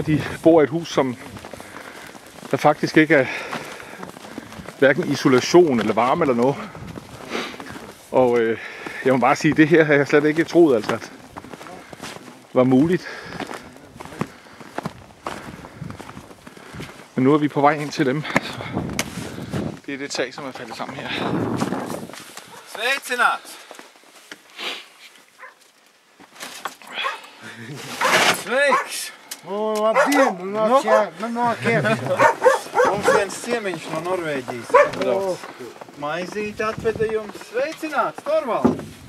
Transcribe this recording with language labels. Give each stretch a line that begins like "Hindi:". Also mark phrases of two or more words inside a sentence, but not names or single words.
Danish: De bor i et hus, som der faktisk ikke er hverken isolation eller varme eller noget. Og jeg må bare sige, at det her har jeg slet ikke troet, altså, at var muligt. Men nu er vi på vej ind til dem. Så det er det tag, som er faldet sammen her.
Latvian: Sveicināt! Sveiks! Labdien! Mums viens ciemiņš no Norvēģijas atbrauc. Maizīti atveda jums. Sveicināts, Torvald!